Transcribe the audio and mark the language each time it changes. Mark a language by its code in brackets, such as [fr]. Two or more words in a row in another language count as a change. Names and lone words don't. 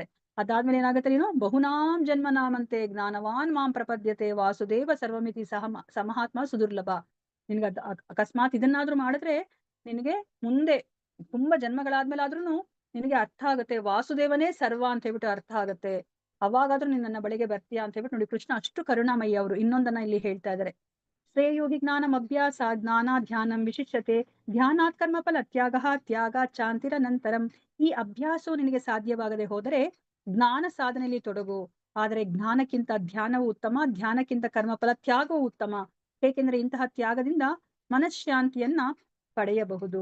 [kn] ಅದಾದ್ಮೇಲೆ ಏನಾಗುತ್ತೆ, ನೀನು [sa] ಬಹುನಾಂ ಜನ್ಮ ನಾಮಂತೆ ಜ್ಞಾನವಾನ್ ಮಾಂ ಪ್ರಪದ್ಯತೆ ವಾಸುದೇವ ಸರ್ವಮಿತಿ ಸಮಹಾತ್ಮ ಸುದುರ್ಲಭ. [kn] ನಿನ್ಗೆ ಅಕಸ್ಮಾತ್ ಇದನ್ನಾದ್ರೂ ಮಾಡಿದ್ರೆ ನಿನಗೆ ಮುಂದೆ ತುಂಬಾ ಜನ್ಮಗಳಾದ್ಮೇಲೆ ಆದ್ರೂ ನಿನಗೆ ಅರ್ಥ ಆಗುತ್ತೆ, ವಾಸುದೇವನೇ ಸರ್ವ ಅಂತ ಹೇಳ್ಬಿಟ್ಟು ಅರ್ಥ ಆಗುತ್ತೆ. ಅವಾಗಾದ್ರೂ ನೀನ್ ನನ್ನ ಬಳಿಗೆ ಬರ್ತೀಯಾ ಅಂತ ಹೇಳ್ಬಿಟ್ಟು ನೋಡಿ ಕೃಷ್ಣ ಅಷ್ಟು ಕರುಣಾಮಯ್ಯ ಅವರು. ಇನ್ನೊಂದನ್ನ ಇಲ್ಲಿ ಹೇಳ್ತಾ ಇದ್ದಾರೆ, [sa] ಶ್ರೇಯೋ ಹಿ ಜ್ಞಾನಂ ಅಭ್ಯಾಸ ಜ್ಞಾನ ಧ್ಯಾನಂ ವಿಶಿಷ್ಯತೆ ಧ್ಯಾನಾತ್ ಕರ್ಮ ಫಲ ತ್ಯಾಗ ಚಾಂತಿರನಂತರಂ. [kn] ಈ ಅಭ್ಯಾಸವು ನಿನಗೆ ಸಾಧ್ಯವಾಗದೆ ಹೋದರೆ ಜ್ಞಾನ ಸಾಧನೆಯಲ್ಲಿ ತೊಡಗು. ಆದರೆ ಜ್ಞಾನಕ್ಕಿಂತ ಧ್ಯಾನವು ಉತ್ತಮ, ಧ್ಯಾನಕ್ಕಿಂತ ಕರ್ಮಫಲ ತ್ಯಾಗವು ಉತ್ತಮ. ಏಕೆಂದ್ರೆ ಇಂತಹ ತ್ಯಾಗದಿಂದ ಮನಃಶಾಂತಿಯನ್ನ ಪಡೆಯಬಹುದು.